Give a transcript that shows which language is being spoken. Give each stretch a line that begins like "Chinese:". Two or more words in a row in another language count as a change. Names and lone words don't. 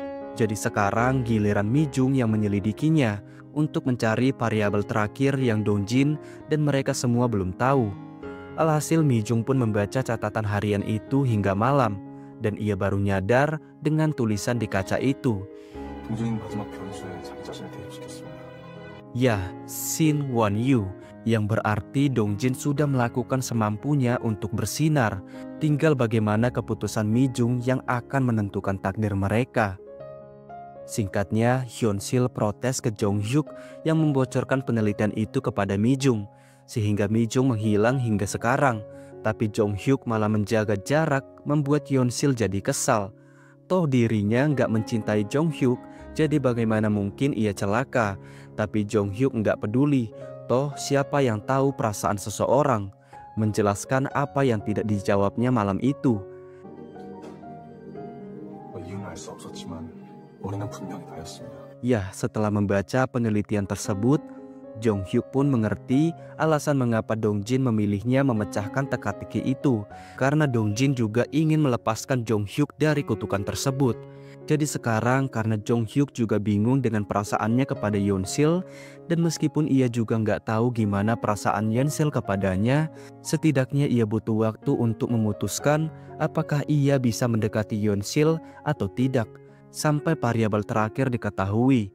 Indonesian: Jadi sekarang giliran Mi Jung yang menyelidikinya untuk mencari variabel terakhir yang Dong Jin dan mereka semua belum tahu. Alhasil Mi Jung pun membaca catatan harian itu hingga malam, dan ia baru nyadar dengan tulisan di kaca itu.
Korean: 동진 마지막 변수에 자기 자신을 대입시켰습니다.
Indonesian: Ya, Shin Won Yu, yang berarti Dong Jin sudah melakukan semampunya untuk bersinar. Tinggal bagaimana keputusan Mi Jung yang akan menentukan takdir mereka. Singkatnya, Hyun Sil protes ke Jong Hyuk yang membocorkan penelitian itu kepada Mi Jung, sehingga Mi Jung menghilang hingga sekarang. Tapi Jong Hyuk malah menjaga jarak, membuat Hyun Sil jadi kesal. Toh dirinya nggak mencintai Jong Hyuk, jadi bagaimana mungkin ia celaka? Tapi Jong Hyuk nggak peduli. Toh siapa yang tahu perasaan seseorang? Menjelaskan apa yang tidak dijawabnya malam itu.
Korean: 이유는 알 수 없었지만 우리는 분명히 다였습니다.
Indonesian: Ya, setelah membaca penelitian tersebut, Jong Hyuk pun mengerti alasan mengapa Dong Jin memilihnya memecahkan teka-teki itu, karena Dong Jin juga ingin melepaskan Jong Hyuk dari kutukan tersebut. Jadi sekarang karena Jong Hyuk juga bingung dengan perasaannya kepada Hyun Sil, dan meskipun ia juga nggak tahu gimana perasaan Hyun Sil kepadanya, setidaknya ia butuh waktu untuk memutuskan apakah ia bisa mendekati Hyun Sil atau tidak, sampai variabel terakhir diketahui.